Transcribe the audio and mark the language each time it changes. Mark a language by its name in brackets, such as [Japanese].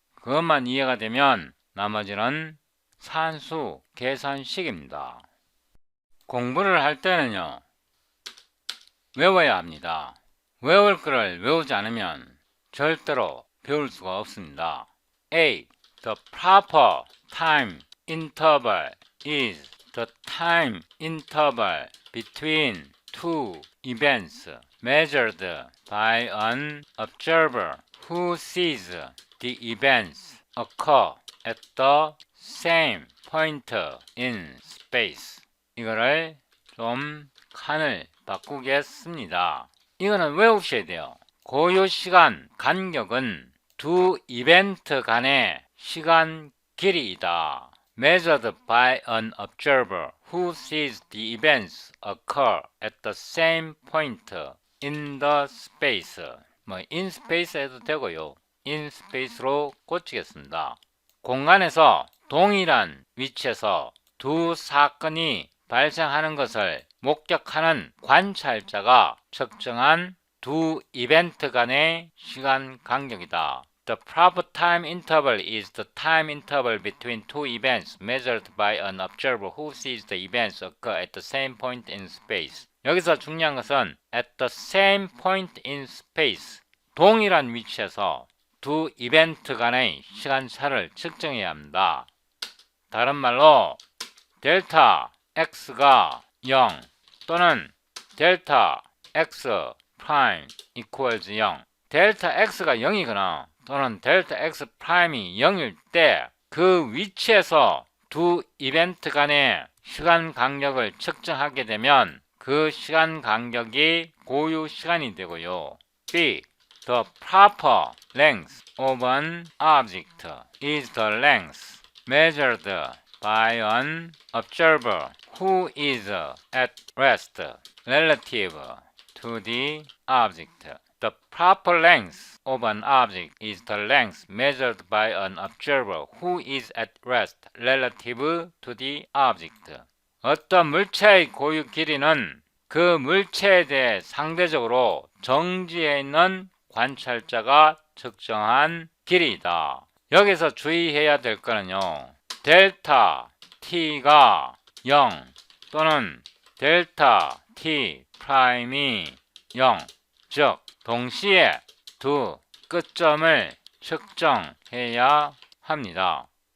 [Korean] 그것만 이해가 되면 나머지는 산수 계산식입니다. 공부를 할 때는요. 외워야 합니다. 외울 거를 외우지 않으면 절대로 배울 수가 없습니다. A. [English] The proper time interval is the time interval between two events measured by an observer who sees the events occur at the same point in space. [Korean] 이거를 좀 칸을 바꾸겠습니다. 이거는 외우셔야 돼요. 고유 시간 간격은 두 이벤트 간의 시간 길이이다. [English] Measured by an observer who sees the events occur at the same point in the space. in space [Korean] 해도 되고요. [English] in space로 [Korean] 고치겠습니다. 공간에서 동일한 위치에서 두 사건이 발생하는 것을 목격하는 관찰자가 측정한 두 이벤트 간의 시간 간격이다. [English] The proper time interval is the time interval between two events measured by an observer who sees the events occur at the same point in space. [Korean] 여기서 중요한 것은 [English] at the same point in space. [Korean] 동일한 위치에서 두 이벤트 간의 시간차를 측정해야 합니다. 다른 말로 델타 x가 0 또는 델타 x 프라임 [English] equals 0. [Korean] 델타 x가 0이거나 또는 델타 x 프라임이 0일 때 그 위치에서 두 이벤트 간의 시간 간격을 측정하게 되면 그 시간 간격이 고유 시간이 되고요. B. [English] The proper length of an object is the length measured by an observer who is at rest relative to the object. The proper length of an object is the length measured by an observer who is at rest relative to the object. [Korean] 어떤 물체의 고유 길이는 그 물체에 대해 상대적으로 정지해 있는 관찰자가 측정한 길이다. 여기서 주의해야 될 거는요. 델타 t가 0 또는 델타 t 프라임이 0, 즉 동시에 두 끝점을 측정해야 합니다.